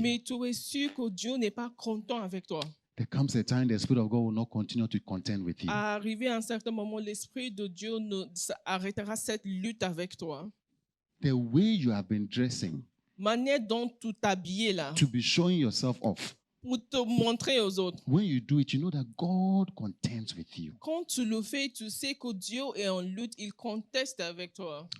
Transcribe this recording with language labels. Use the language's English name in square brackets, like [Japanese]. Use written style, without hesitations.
[French] mais tu es sûr que Dieu n'est pas content avec toi. [English] There comes a time the Spirit of God will not continue to contend with you. [French] Arrivé à un certain moment, l'Esprit de Dieu arrêtera cette lutte avec toi. [English] The way you have been dressing [French] Manière dont tu t'habillais là, [English] to be showing yourself off, [French] pour te montrer aux autres. [English] when you do it, you know that God contends with you. [French] Quand tu le fais, tu sais que Dieu est en lutte, il conteste avec toi.